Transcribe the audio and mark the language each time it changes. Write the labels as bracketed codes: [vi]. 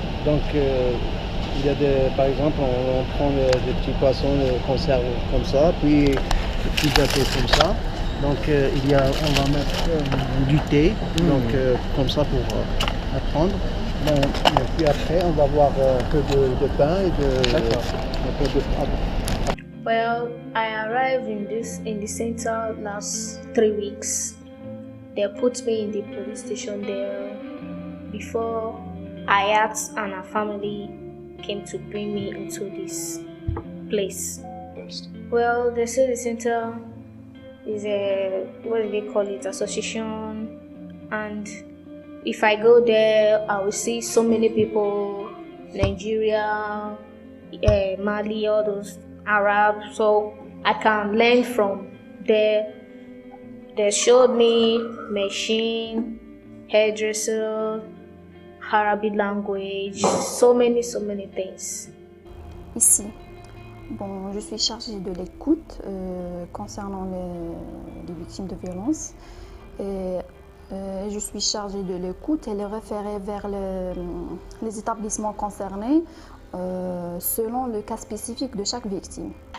[fr] Donc il y a par exemple, on prend des petits poissons de conserve comme ça, puis des petits gâteaux comme ça. Donc on va mettre du thé, donc comme ça pour apprendre. Bon, et puis après, on va avoir un peu de pain et un peu de frappe. [en] Well, I arrived in the center last 3 weeks. They put me in the police station there before Ayat and her family came to bring me into this place. Well, they say the center is what do they call it, association, and if I go there, I will see so many people, Nigeria, Mali, all those Arabs, so I can learn from there. They showed me machine, hairdresser, Arabic language, so many things. [fr] Ici, bon, je suis chargée de l'écoute concernant les victimes de violences. Et je suis chargée de l'écoute et les référer vers les établissements concernés selon le cas spécifique de chaque victime.